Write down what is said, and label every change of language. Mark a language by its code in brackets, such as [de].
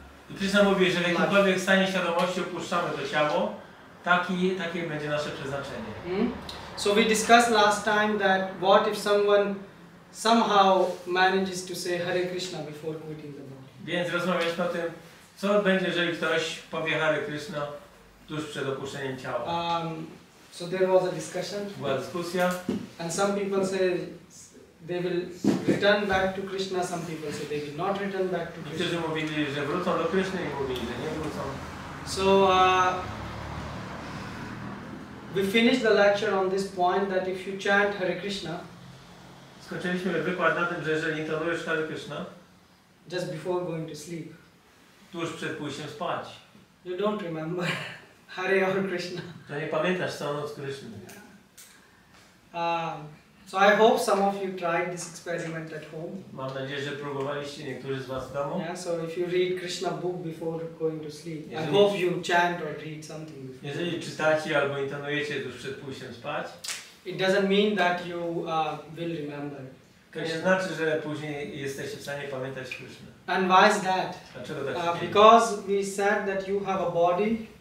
[pl] I Krishna mówi, że w jakimkolwiek stanie świadomości opuszczamy to ciało, takie będzie nasze przeznaczenie. [en] So we discussed last time that what if someone somehow manages to say Hare Krishna before quitting the body. [pl] Więc rozmawialiśmy o tym, co będzie, jeżeli ktoś powie Hare Krishna tuż przed opuszczeniem ciała. [en] So there was a discussion. [pl] Była dyskusja. [en] And some people say they will return back to Krishna, some people say they will not return back to Krishna. [pl] Niektórzy mówili, że wrócą do Kryszny i mówili, że nie wrócą. [en] So we finished the lecture on this point that if you chant Hare Krishna, [pl] skończyliśmy wykład na tym, że jeżeli intonujesz Hare Krishna [en] just before going to sleep, [pl] tuż przed pójściem spać, [en] you don't remember Hare or Krishna. [pl] to nie pamiętasz całą noc Kryszny. [en] So I hope some of you tried this experiment at home. [pl] Mam nadzieję, że próbowaliście, niektórzy z was w domu. [en] Yeah, so if you read Krishna book before going to sleep, I hope you chant or read something before. [pl] Jeżeli czytacie albo intonujecie tuż przed pójściem spać, [en] it doesn't mean that you will remember. [pl] to nie znaczy, że później jesteście w stanie pamiętać Krysznę. [en] And why is that? [pl] Dlaczego tak się dzieje? [en] Because we said that you have a body.